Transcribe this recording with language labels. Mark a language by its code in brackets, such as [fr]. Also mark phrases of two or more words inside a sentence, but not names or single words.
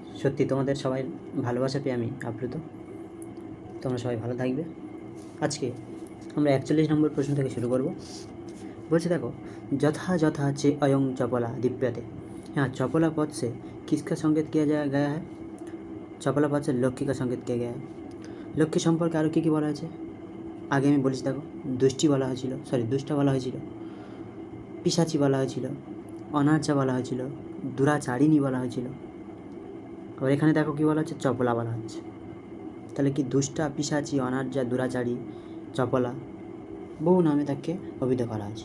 [bn] সত্যি তোমাদের সবাই ভালোবাসা পেয়ে আমি আপ্লুত। তোমরা সবাই ভালো থাকবে। আজকে আমরা 41 নম্বর প্রশ্ন থেকে শুরু করব। বলছে দেখো, [sa] যথা যথা चे अयं चपला दिव्यते। [hi] यहाँ चपला पद से किसका संकेत किया गया है? चपला पद से लक्ष्मी का संकेत किया गया है। [bn] লক্ষ্মী সম্পর্কে আরও কী কী বলা হয়েছে আগে আমি বলেছি। দেখো, দুষ্টি বলা হয়েছিল, দুষ্টা বলা হয়েছিল, পিশাচি বলা হয়েছিল, অনার্যা বলা হয়েছিল, দুরাচারিণী বলা হয়েছিল। আবার এখানে দেখো কী বলা হচ্ছে, চপলা বলা হচ্ছে। তাহলে কি দুষ্টা, পিশাচি, অনার্যা, দুরাচারী, চপলা বহু নামে তাকে অভিহিত করা আছে।